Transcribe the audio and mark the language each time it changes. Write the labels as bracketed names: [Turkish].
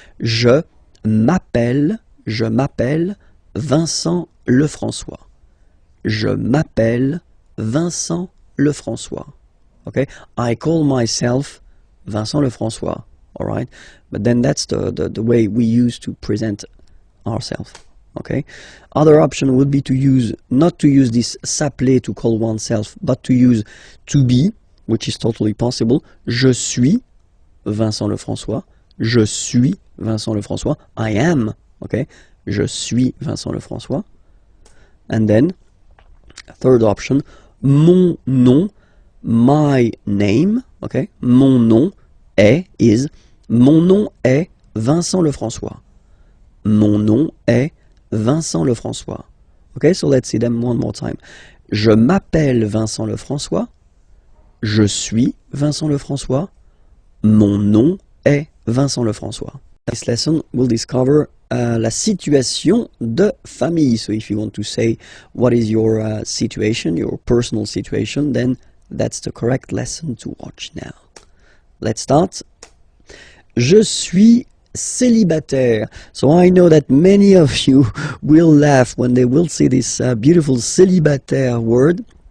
[French] Je m'appelle Vincent Lefrançois. Je m'appelle Vincent Lefrançois. [English] Okay, I call myself Vincent Lefrançois, all right. But then that's the way we use to present ourselves. Okay. Other option would be to use, not to use this s'appeler to call oneself, but to use to be, which is totally possible. [French] Je suis Vincent Lefrançois. Je suis Vincent Lefrançois. [English] I am, okay. [French] Je suis Vincent Lefrançois. [English] And then, third option, [French] mon nom, [English] my name, okay. [French] Mon nom est, mon nom est Vincent Lefrançois. Mon nom est Vincent Lefrançois. [English] Okay, so let's see them one more time. [French] Je m'appelle Vincent Lefrançois. Je suis Vincent Lefrançois. Mon nom est Vincent Lefrançois. [English] This lesson will discover [French] la situation de famille. [English] So if you want to say what is your situation, your personal situation, then that's the correct lesson to watch now. Let's start. [French] Je suis célibataire. [English] So I know that many of you will laugh when they will see this beautiful célibataire word.